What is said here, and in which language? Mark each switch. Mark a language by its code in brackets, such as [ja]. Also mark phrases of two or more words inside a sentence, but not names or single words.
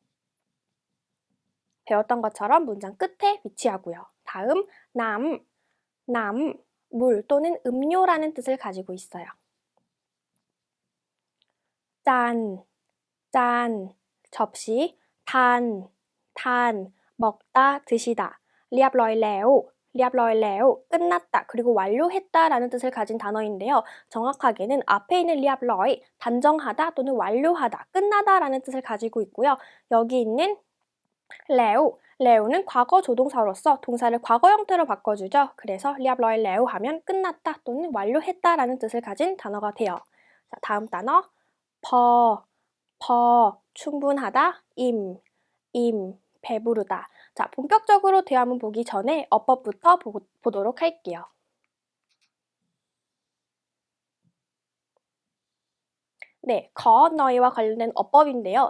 [ko] 배웠던 것처럼 문장 끝에 위치하고요. 다음 물 또는 음료라는 뜻을 가지고 있어요. 짠, 접시, 단, 먹다, 드시다. [th] เรียบร้อยแล้ว, [ko] 끝났다, 그리고 완료했다라는 뜻을 가진 단어인데요. 정확하게는 앞에 있는 เรียบร้อย, 단정하다 또는 완료하다, 끝나다라는 뜻을 가지고 있고요. 여기 있는 레오는 과거 조동사로서 동사를 과거 형태로 바꿔주죠. 그래서 [th] เรียบร้อยแล้ว [ko] 하면 끝났다 또는 완료했다라는 뜻을 가진 단어가 돼요. 자, 다음 단어 충분하다, 배부르다. 자, 본격적으로 대화문 보기 전에 어법부터 보도록 할게요. 네, 너희와 관련된 어법인데요.